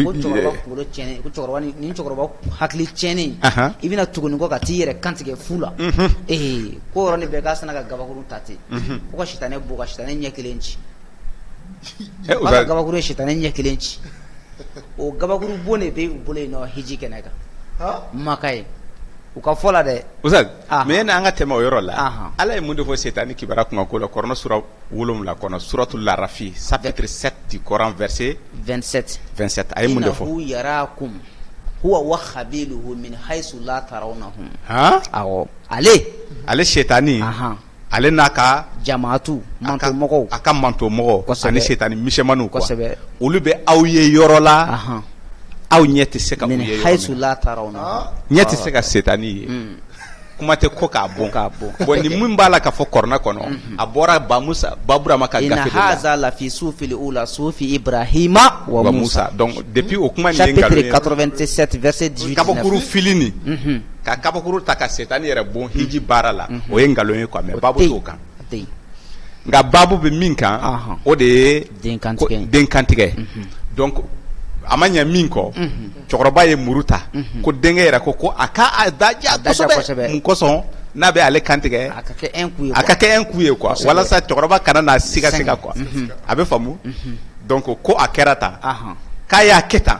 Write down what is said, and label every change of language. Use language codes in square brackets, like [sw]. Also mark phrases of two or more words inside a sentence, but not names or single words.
[bm] tiɲɛnen ko cɛkɔrɔba ni cɛkɔrɔba hakili tiɲɛnen i bɛna tuguni kɔ ka t'i yɛrɛ kantigɛ fu la ko yɔrɔ ni bɛɛ k'a sina ka gabakuru ta ten fo ka sitanɛ bɔ ka sitanɛ ɲɛ kelen ci o ka gabakuru ye sitanɛ ɲɛ kelen ci o gabakuru bon de bɛ u bolo yen nɔ hiji kɛnɛ kan Maka ye u ka fɔ la dɛ Ustaz mais n'an ka tɛmɛ o yɔrɔ la Ala ye mun de fɔ setani kibara kuma ko la Kɔrɔnɛ sura 7 kɔnɔ suratul Larafi [fr] chapitre 7 du Coran verset 27 [bm] a ye mun de fɔ [ar] إنه يراكم هو وقبيله من حيث لا ترونهم [bm] awɔ ale setani ale n'a ka jamaatu mantomɔgɔw a ka mantomɔgɔ ani setani misɛmaniw quoi olu bɛ aw ye yɔrɔ la aw ɲɛ tɛ se ka u ye [ar] حيث لا ترون [bm] ɲɛ tɛ se ka setani ye kuma tɛ ko k'a bon bon ni mun b'a la ka fɔ Kɔrɔnɛ kɔnɔ a bɔra Baburama ka gafe de la [ar] إن هذا لفي الصحف الأولى صحف إبراهيم وموسى [fr] donc depuis [bm] o kuma ni [fr] chapitre 87 verset 18 [bm] kabakuru filini ka kabakuru ta ka setani yɛrɛ bon hiji baara la o ye ngalon ye quoi mais babu t'o kan nka babu bɛ min kan o de ye den kantigɛ donc a ma ɲɛ min kɔ cɛkɔrɔba ye muru ta ko denkɛ yɛrɛ ko a ka daja kosɛbɛ mun kosɔn n'a bɛ ale kantigɛ a ka kɛ [fr] un coup [bm] ye quoi walasa cɛkɔrɔba kana na siga quoi a bɛ faamu donc ko a kɛra tan k'a y'a kɛ tan